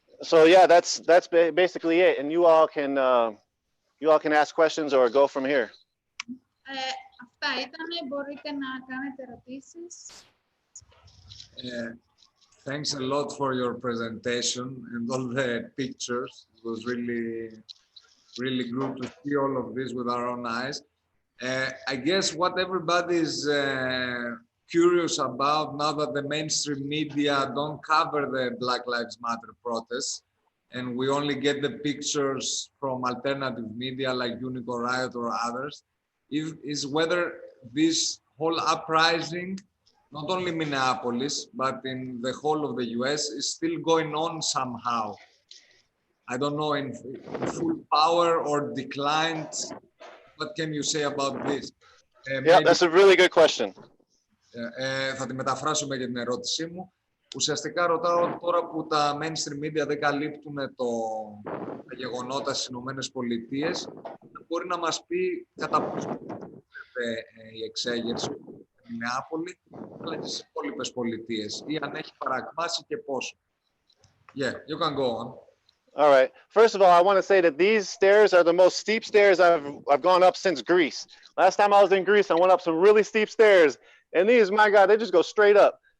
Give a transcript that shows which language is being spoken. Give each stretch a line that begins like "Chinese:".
English: So yeah, that's basically it, and you all can ask questions or go from here.
Greek: Αυτά ήτανε, μπορείτε να κάνετε ερωτήσεις.
English: Thanks a lot for your presentation and all the pictures. It was really good to see all of this with our own eyes. I guess what everybody is curious about now that the mainstream media don't cover the Black Lives Matter protests and we only get the pictures from alternative media like Unicorn Riot or others, is whether this whole uprising, not only Minneapolis, but in the whole of the US, is still going on somehow. I don't know, in full power or declined. What can you say about this? Yeah, that's a really good question.
Greek: Θα τη μεταφράσουμε για την ερώτησή μου. Ουσιαστικά ρωτάω τώρα που τα mainstream media δεν καλύπτουν τα γεγονότα στις Ηνωμένες Πολιτείες, μπορεί να μας πει κατά πόσο η εξέγερση στην Μινεάπολη, αλλά και στις υπόλοιπες πολιτείες, ή αν έχει παρακμάσει και πόσο.
English: Yeah, you can go on. All right. First of all, I want to say that these stairs are the most steep stairs I've gone up since Greece. Last time I was in Greece, I went up some really steep stairs. And these, my God, they just go straight up.